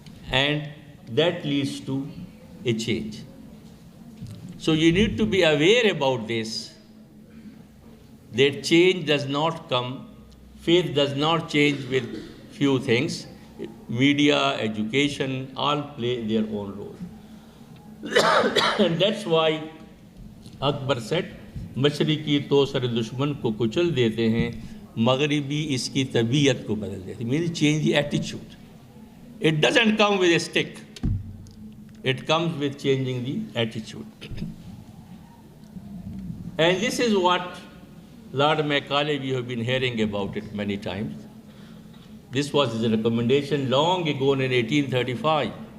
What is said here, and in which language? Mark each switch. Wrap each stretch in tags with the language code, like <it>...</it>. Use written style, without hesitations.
<en>And that leads to a change. So you need to be aware about this, that change does not come, faith does not change with few things. Media, education, all play their own role. And that's why Akbar said,</en> <hi>मशरिकी तो sir दुश्मन को कुचल देते हैं, मगरिबी इसकी तबीयत को बदल देते हैं.</hi> <en>Means change the attitude. It doesn't come with a stick. It comes with changing the attitude. And this is what Lord Macaulay, we have been hearing about it many times. This was his recommendation long ago in 1835.</en>